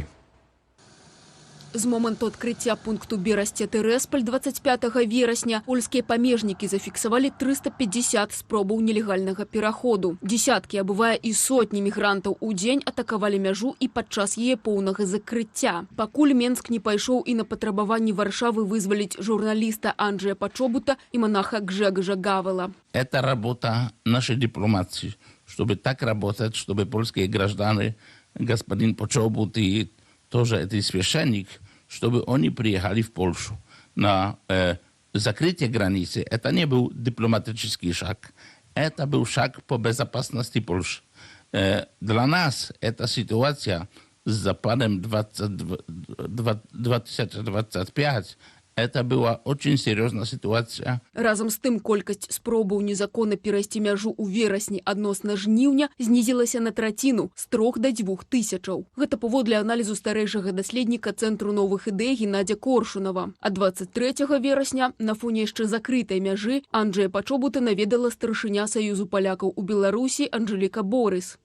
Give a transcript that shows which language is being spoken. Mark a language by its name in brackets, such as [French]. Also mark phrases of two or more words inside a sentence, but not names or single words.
[Belarusian] З моманту адкрыцця пункту Берасце-Тэрэсполь 25 верасня польскія памежнікі зафіксавалі 350 спробаў нелегальнага пераходу. Десяткі, а бывае і сотні мігрантаў у дзень атакавалі мяжу і падчас яе поўнага закрыцця. Пакуль Менск не пайшоў і на патрабаванні Варшавы вызваліць журналіста Анджея Пачобута і монаха Гжэгажа Гавела. [Russian] Это работа нашей дипломатии, чтобы так работать, чтобы польские граждане, господин Пачобут и тоже этот священник, чтобы они приехали в Польшу на закрытие границы – это не был дипломатический шаг. Это был шаг по безопасности Польши. Для нас эта ситуация с Западом 2025 это была очень серьезная ситуация. [Belarusian] Разом з тым, колькасць спробаў незаконна перайсці мяжу ў верасні адносна жніўня знізілася на траціну з 3 до 2 тысячаў. Гэта паводле аналізу старэйшага даследніка Цэнтру новых ідэй Геннадзя Коршунова. А 23 верасня на фоне яшчэ закрытай мяжы Анджэя Пачобута наведала старшыня Саюзу палякаў у Беларусі Анжэліка Борыс.